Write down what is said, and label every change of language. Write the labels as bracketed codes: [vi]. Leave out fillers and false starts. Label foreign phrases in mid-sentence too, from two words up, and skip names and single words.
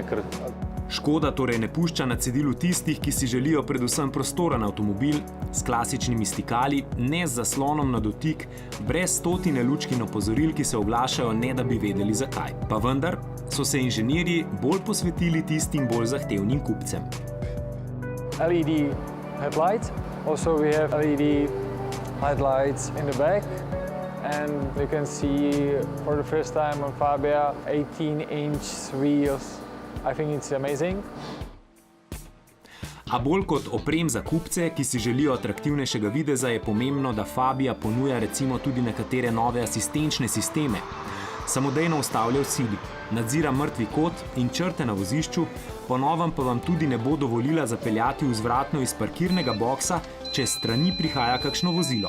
[sl] Škoda torej ne pušča na cedilu tistih, ki si želijo predvsem prostoren avtomobil s klasičnimi stikali, ne z zaslonom na dotik, brez stotine lučkin opozoril, ki se oglašajo, ne da bi vedeli zakaj. Pa vendar so se inženirji bolj posvetili tistim bolj zahtevnim kupcem. [en] LED headlights. Also we have LED headlights in the back. And you can see for the first time on Fabia 18-inch wheels. I think it's amazing. [sl] A bolj kot oprem za kupce, ki si želijo atraktivnejšega videza, je pomembno, da Fabia ponuja recimo tudi nekatere nove asistenčne sisteme. Samodejno ustavlja v sili, nadzira mrtvi kot in črte na vozišču, po novem pa vam tudi ne bo dovolila zapeljati vzvratno iz parkirnega boksa, če s strani prihaja kakšno vozilo.